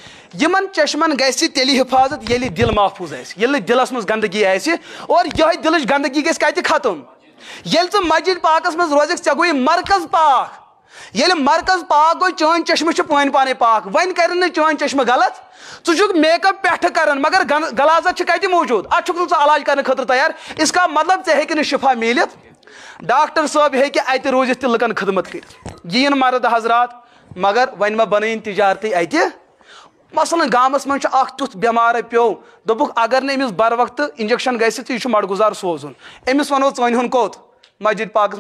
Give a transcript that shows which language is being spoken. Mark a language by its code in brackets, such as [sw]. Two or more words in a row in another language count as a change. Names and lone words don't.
[ks] یمن چشمن گژھِ تیٚلہِ حفاظت ییٚلہِ دل محفوظ آسہِ ییٚلہِ نہٕ دلس منٛز گندگی آسہِ اور یِہوٚے دلٕچ گندگی گژھِ کتہِ ختم ییٚلہِ ژٕ مسجد پاکس منٛز روزکھ ژےٚ گوٚوُے مرکز پاک ییٚلہِ مرکز پاک گوٚو چٲنۍ چشمہٕ چھِ پانہٕ پانے پاک وۄنۍ کرن نہٕ چٲنۍ چشمہٕ غلط ژٕ چھُکھ میک اپ پٮ۪ٹھٕ کران مگر غلازت چھِ کتہِ موٗجوٗد اتھ چھُکھ نہٕ ژٕ علاج کرنہٕ خٲطرٕ تیار [ur] اس کا [ks] مطلب ژےٚ ہیٚکہِ نہٕ شفا میٖلِتھ ڈاکٹر صٲب ہیٚکہِ اَتہِ روٗزِتھ تہِ لُکن خدمت کٔرِتھ یِیِن مرد حضرات مگر وۄنۍ ما بنٲیِن تجارتی اَتہِ مثلاً گامس منٛز چھُ اکھ تیُتھ بٮ۪مارے پیوٚو دوٚپُکھ اگر نہٕ أمِس بر وقتہٕ انجکشن گژھِ تہٕ یہِ چھُ مڈگُزار سوزُن أمِس ونو ژٲنۍ ہُنٛد کوٚت مسجد پاکس